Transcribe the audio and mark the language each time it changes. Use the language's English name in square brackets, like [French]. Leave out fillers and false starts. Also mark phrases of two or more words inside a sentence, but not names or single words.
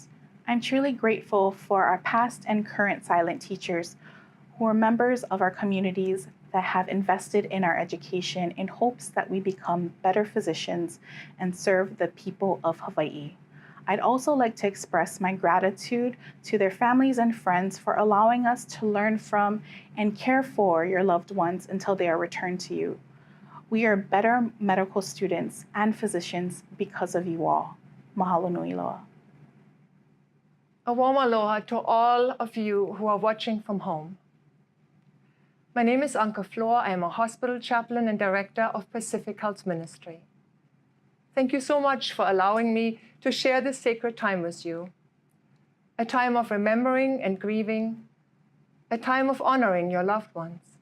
[English] I'm truly grateful for our past and current silent teachers who are members of our communities that have invested in our education in hopes that we become better physicians and serve the people of Hawaii. I'd also like to express my gratitude to their families and friends for allowing us to learn from and care for your loved ones until they are returned to you. We are better medical students and physicians because of you all. [Hawaiian] Mahalo nui loa. [English] A warm aloha to all of you who are watching from home. My name is Anke Flor. I am a hospital chaplain and director of Pacific Health Ministry. Thank you so much for allowing me to share this sacred time with you. A time of remembering and grieving, a time of honoring your loved ones.